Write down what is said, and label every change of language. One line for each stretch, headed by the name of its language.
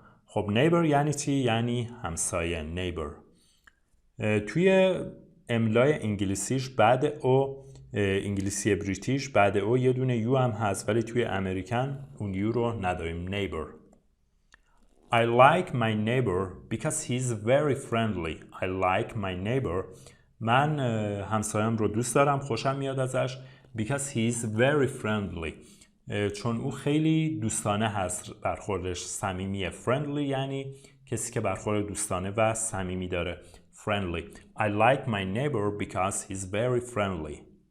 Persian: خب neighbor یعنی چی؟ یعنی همسایه.
English: neighbor.
Persian: توی املای انگلیسیش بعد او، انگلیسی بریتیش بعد او یه دونه یو هم هست، ولی توی امریکن اون یو رو نداریم.
English: neighbor. I like my neighbor because he's very friendly. I like my neighbor.
Persian: من همسایم رو دوست دارم، خوشم میاد ازش.
English: because he's very friendly.
Persian: چون او خیلی دوستانه هست، برخوردش صمیمیه. friendly یعنی کسی که برخورد دوستانه و صمیمی داره.
English: friendly. I like my neighbor because he's very friendly.